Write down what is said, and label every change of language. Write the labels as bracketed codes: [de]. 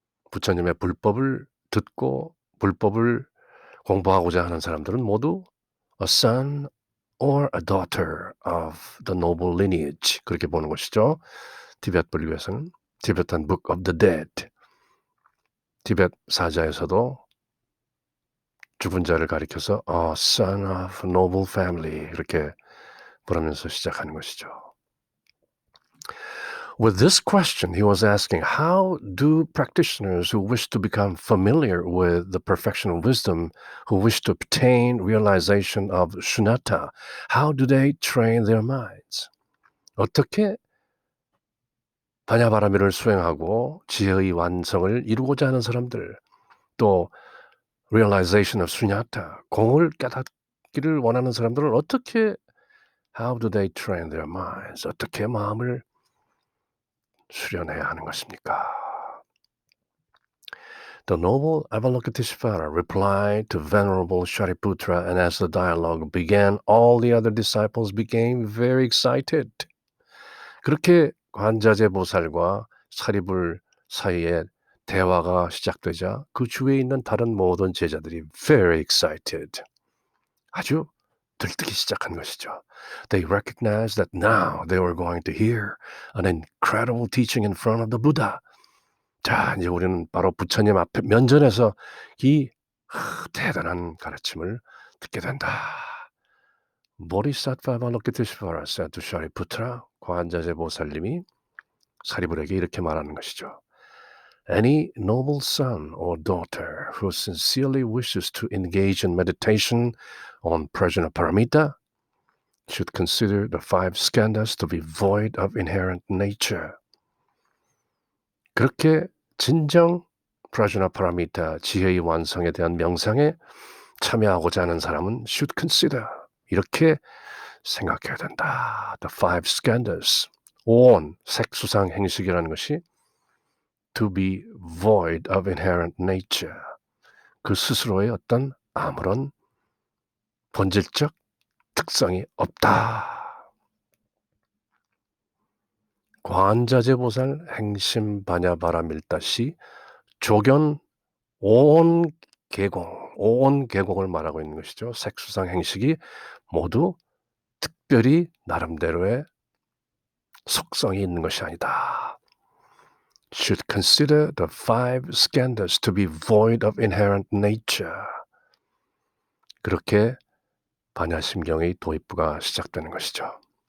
[ko] 부처님의 불법을 듣고 불법을 공부하고자 하는 사람들은 모두 [en] a son or a daughter of the noble lineage [ko] 그렇게 보는 것이죠. 티베트 불교에서는 [en] Tibetan Book of the Dead [ko] 티베트 사자에서도 죽은 자를 가리켜서 [en] a son of noble family [ko] 이렇게 부르면서 시작하는 것이죠. [en] With this question, he was asking, how do practitioners who wish to become familiar with the perfection of wisdom, who wish to obtain realization of shunyata, how do they train their minds? [ko] 어떻게 바냐바라밀을 수행하고 지혜의 완성을 이루고자 하는 사람들, 또 [en] realization of shunyata, [ko] 공을 깨닫기를 원하는 사람들은 어떻게 [en] how do they train their minds? [ko] 어떻게 마음을 수련해야 하는 것입니까? [en] The noble Avalokiteshvara replied to Venerable Shariputra, and as the dialogue began, all the other disciples became very excited. [ko] 그렇게 관자재 보살과 사리불 사이에 대화가 시작되자 그 주위에 있는 다른 모든 제자들이 [en] very excited. [ko] 아주 들뜨기 시작한 것이죠. [en] They recognized that now they were going to hear an incredible teaching in front of the Buddha. [ko] 자, 이제 우리는 바로 부처님 앞에 면전에서 이 대단한 가르침을 듣게 된다. [en] Bodhisattva Avalokiteshvara said to Shariputra, [ko] 관자재 보살님이 사리불에게 이렇게 말하는 것이죠. [en] Any noble son or daughter who sincerely wishes to engage in meditation on Prajnaparamita should consider the five skandhas to be void of inherent nature. [ko] 그렇게 진정 프라주나파라미타 지혜의 완성에 대한 명상에 참여하고자 하는 사람은 [en] should consider [ko] 이렇게 생각해야 된다. [en] The five skandhas, [ko] 오온, 색수상 행식이라는 것이 [en] to be void of inherent nature, [ko] 그 스스로의 어떤 아무런 본질적 특성이 없다. 관자재보살 행심바냐바라밀다시 조견 오온 계공을 말하고 있는 것이죠. 색수상 행식이 모두 특별히 나름대로의 속성이 있는 것이 아니다. [en] Should consider the five skandhas to be void of inherent nature. [ko] 그렇게 반야심경의 도입부가 시작되는 것이죠.